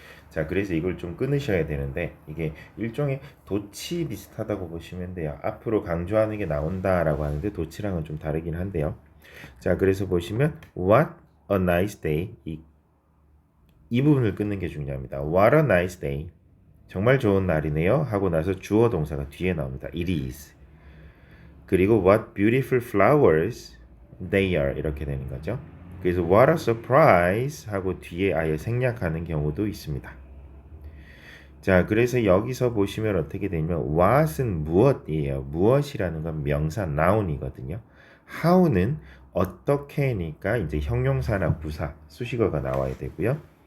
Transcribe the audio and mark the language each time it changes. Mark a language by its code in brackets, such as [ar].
[ko] 자 그래서 이걸 좀 끊으셔야 되는데 이게 일종의 도치 비슷하다고 보시면 돼요. 앞으로 강조하는 게 나온다라고 하는데 도치랑은 좀 다르긴 한데요. 자 그래서 보시면 [en] what a nice day [ko] 이 부분을 끊는 게 중요합니다. [en] what a nice day [ko] 정말 좋은 날이네요 하고 나서 주어 동사가 뒤에 나옵니다. [en] it is [ko] 그리고 [en] what beautiful flowers they are [ko] 이렇게 되는 거죠. 그래서 [en] what a surprise [ko] 하고 뒤에 아예 생략하는 경우도 있습니다. 자, 그래서 여기서 보시면 어떻게 되냐면 what은 무엇이에요. 무엇이라는 건 명사 noun이거든요. how는 어떻게니까 이제 형용사나 부사, 수식어가 나와야 되고요.